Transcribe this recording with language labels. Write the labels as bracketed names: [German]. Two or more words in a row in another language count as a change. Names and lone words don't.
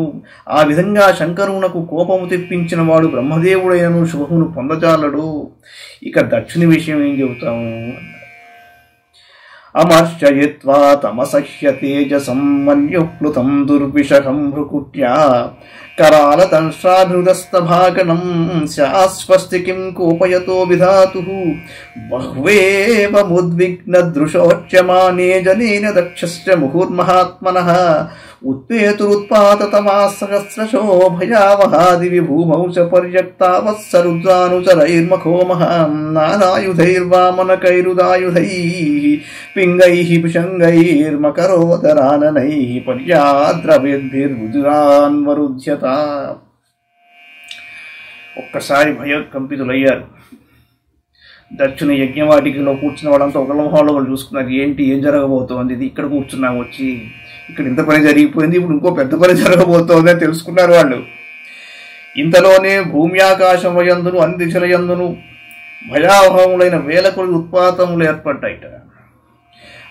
[Telugu] ఆ విధంగా శంకరునకు కోపము తెప్పించిన వాడు బ్రహ్మదేవుడైనను శుభమును పొందజాలడు. ఇక దక్షుని విషయం ఏం చెబుతాము. [Sanskrit] అమర్చయిత్వా తమసహ్య తేజసం మన్యుప్లుతం దుర్విషహం భృకుట్యా करालतंश्राभृदस्तभागनं स्यास्वस्ति किं कोपयतो विधातुः बह्वेवमुद्विग्नदृशोच्यमाने जनेन दक्षस्य मुहुर्महात्मनः उत्पेतुरुत्पाततमाः सहस्रशो भयावहादिविभूमौ च पर्यक्तावत्सरुद्रानुचरैर्मखोमः नानायुधैर्वामनकैरुदायुधैः पिङ्गैः पिशङ्गैर्मकरोदराननैः पर्याद्रवेद्भिर्रुद्रान्वरुध्यत. [Telugu] ఒక్కసారి భయకంపితులయ్యారు. దక్షిణ యజ్ఞవాటికలో కూర్చున్న వాళ్ళంతా ఒకళ్ళ మొహాల్లో వాళ్ళు చూసుకున్నారు. ఏంటి, ఏం జరగబోతోంది, ఇది ఇక్కడ కూర్చున్నాం, వచ్చి ఇక్కడ ఇంత పని జరిగిపోయింది, ఇప్పుడు ఇంకో పెద్ద పని జరగబోతోంది అని తెలుసుకున్నారు వాళ్ళు. ఇంతలోనే భూమి ఆకాశం యందును అన్ని దిశల యందును భయావహములైన వేల కొద్ది ఉత్పాతములు ఏర్పడ్డాయిట.